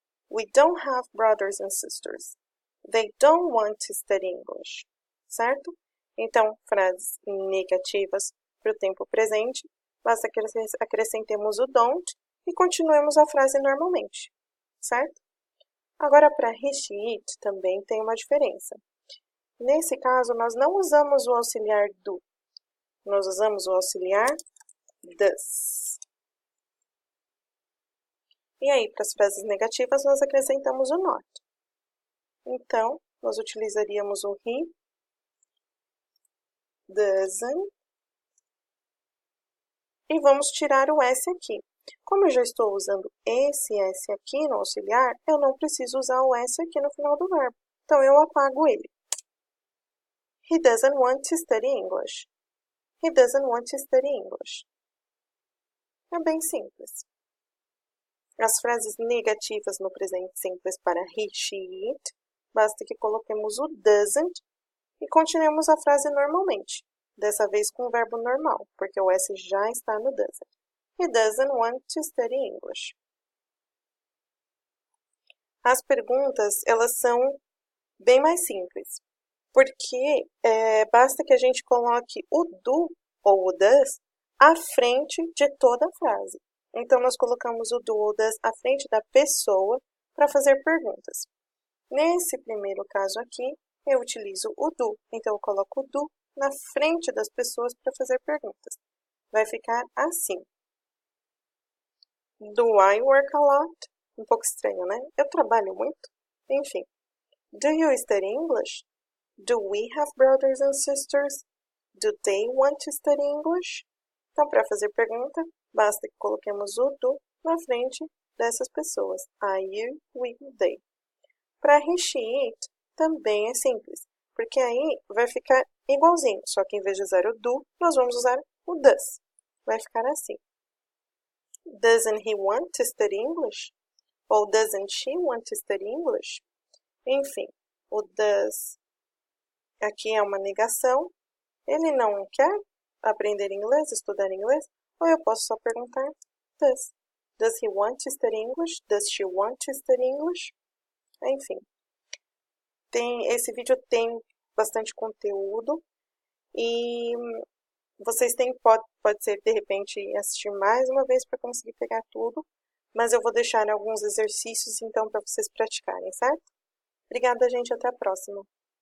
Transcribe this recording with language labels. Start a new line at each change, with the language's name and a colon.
English: We don't have brothers and sisters. They don't want to study English.
Portuguese: Certo? Então, frases negativas para o tempo presente, basta que acrescentemos o don't e continuemos a frase normalmente. Certo? Agora, para he, she, it também tem uma diferença. Nesse caso, nós não usamos o auxiliar do. Nós usamos o auxiliar does. E aí, para as frases negativas, nós acrescentamos o not. Então, nós utilizaríamos o he doesn't. E vamos tirar o s aqui. Como eu já estou usando esse s aqui no auxiliar, eu não preciso usar o s aqui no final do verbo. Então, eu apago ele.
English: He doesn't want to study English. He doesn't want to study English.
Portuguese: É bem simples. As frases negativas no presente simples para he, she, it, basta que coloquemos o doesn't e continuemos a frase normalmente. Dessa vez com o verbo normal, porque o S já está no doesn't.
English: He doesn't want to study English.
Portuguese: As perguntas, elas são bem mais simples, porque basta que a gente coloque o do ou o does à frente de toda a frase. Então, nós colocamos o do ou does à frente da pessoa para fazer perguntas. Nesse primeiro caso aqui, eu utilizo o do. Então, eu coloco o do na frente das pessoas para fazer perguntas. Vai ficar assim.
English: Do I work a lot?
Portuguese: Um pouco estranho, né? Eu trabalho muito. Enfim.
English: Do you study English? Do we have brothers and sisters? Do they want to study English?
Portuguese: Então, para fazer pergunta, basta que coloquemos o do na frente dessas pessoas. I, you, we, they. Para he, she, it, também é simples, porque aí vai ficar igualzinho, só que em vez de usar o do, nós vamos usar o does. Vai ficar assim.
English: Doesn't he want to study English? Ou doesn't she want to study English?
Portuguese: Enfim, o does aqui é uma negação. Ele não quer aprender inglês, estudar inglês? Ou eu posso só perguntar does.
English: Does he want to study English? Does she want to study English?
Portuguese: Enfim, esse vídeo tem bastante conteúdo e vocês pode ser de repente assistir mais uma vez para conseguir pegar tudo, mas eu vou deixar alguns exercícios então para vocês praticarem, certo? Obrigada, gente, até a próxima.